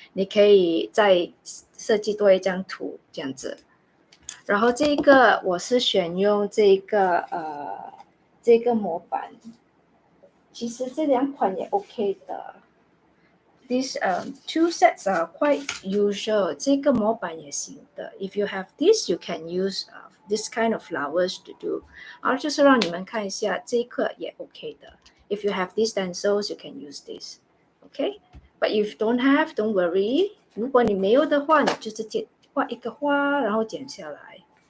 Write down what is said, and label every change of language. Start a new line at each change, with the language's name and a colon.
Chinese: 你可以再设计多一张图这样子。然后这个我是选用这个模板，其实这2款也 OK 的。
English: These 2 sets are quite usual.
Chinese: 这个模板也行的。
English: If you have this, you can use this kind of flowers to do.
Chinese: 然后就是让你们看一下，这个也 OK 的。
English: If you have these stencils, you can use this. Okay? But if you don't have, don't worry.
Chinese: 如果你没有的话，你就直接画一个花，然后剪下来。